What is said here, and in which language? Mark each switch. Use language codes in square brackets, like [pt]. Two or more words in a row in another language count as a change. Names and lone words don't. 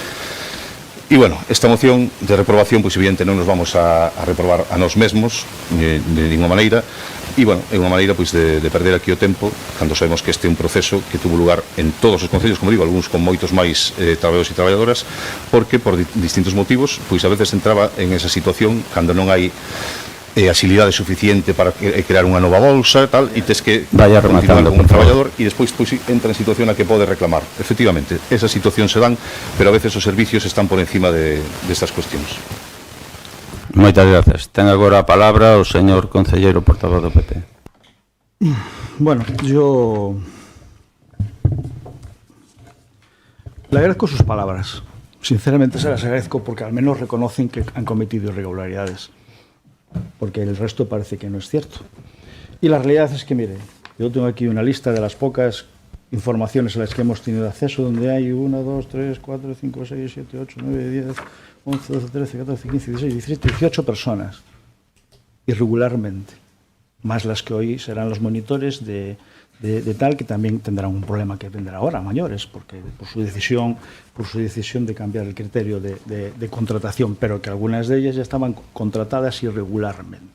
[gl] E bueno, esta moción de reprobación, pois evidente non nos vamos a reprobar a nós mesmos de ninguna maneira, e bueno, é unha maneira pois de perder aquí o tempo cando sabemos que este é un proceso que tuvo lugar en todos os concellos, como digo, algúns con moitos máis traballadores e traballadoras, porque por distintos motivos, pois a veces entraba en esa situación cando non hai axilidade suficiente para crear unha nova bolsa tal, e tes que continuar con un traballador e despois entra en situación a que pode reclamar. Efectivamente, esas situacións se dan, pero a veces os servicios están por encima destas cuestións. Moitas gracias. Ten agora a palabra o señor concelleiro portavoz do PP. [es] Bueno, yo le agradezco sus palabras Sinceramente se las agradezco porque al menos reconocen que han cometido irregularidades, porque el resto parece que no es cierto. Y la realidad es que, mire, yo tengo aquí una lista de las pocas informaciones a las que hemos tenido acceso, donde hay 1, 2, 3, 4, 5, 6, 7, 8, 9, 10, 11, 12, 13, 14, 15, 16, 17, 18 personas, irregularmente, más las que hoy serán los monitores de tal, que también tendrán un problema que tendrán ahora, mayores, porque por su decisión de cambiar el criterio de contratación, pero que algunas de ellas ya estaban contratadas irregularmente.